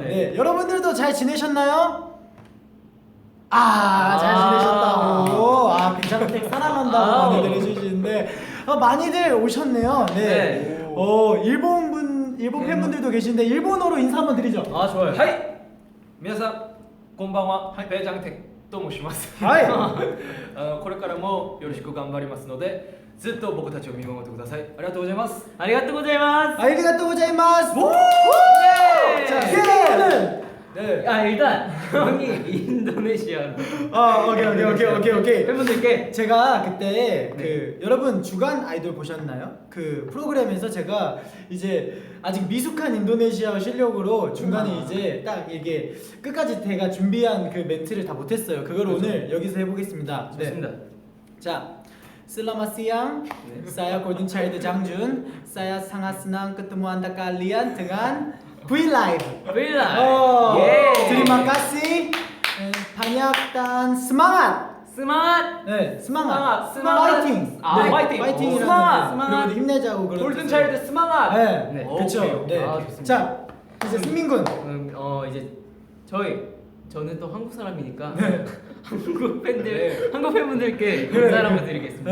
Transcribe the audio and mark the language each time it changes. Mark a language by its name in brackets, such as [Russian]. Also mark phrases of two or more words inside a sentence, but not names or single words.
[Korean] 네. 네. 여러분들도 잘 지내셨나요? 잘 지내셨다고. 배창택 사랑한다고 많이들 해주시는데 많이들 오셨네요. 네. 일본 팬분들도 계신데 일본어로 인사 한번 드리죠. 좋아요. [Japanese] はい。皆さんこんばんは。ベイジャンテクと申します。はいこれからもよろしく頑張りますので、ずっと僕たちを見守ってください。ありがとうございます。ありがとうございます。ありがとうございます. [Korean] 자, 팬분은 네. 일단 형이 인도네시아로 오케이. 팬분들께 제가 그때 여러분 주간 아이돌 보셨나요? 그 프로그램에서 제가 이제 아직 미숙한 인도네시아 실력으로 중간에 이제 딱 이게 끝까지 제가 준비한 그 멘트를 다 못했어요. 그걸 오늘 여기서 해보겠습니다. 좋습니다. [Indonesian] 자, selamat siang, saya 골든차일드 장준, saya sangat senang ketemu anda kalian dengan V-Live. Terima kasih. Banyak dan semangat. [Korean] 네, semangat. 파이팅. 파이팅이라는 그리고 힘내자고 그런. 골든차일드 스망아. 네, 그렇죠. 네. 좋습니다. 자, 이제 승민 군. 이제 저는 또 한국 사람이니까 한국 팬분들께 인사를 한번 드리겠습니다.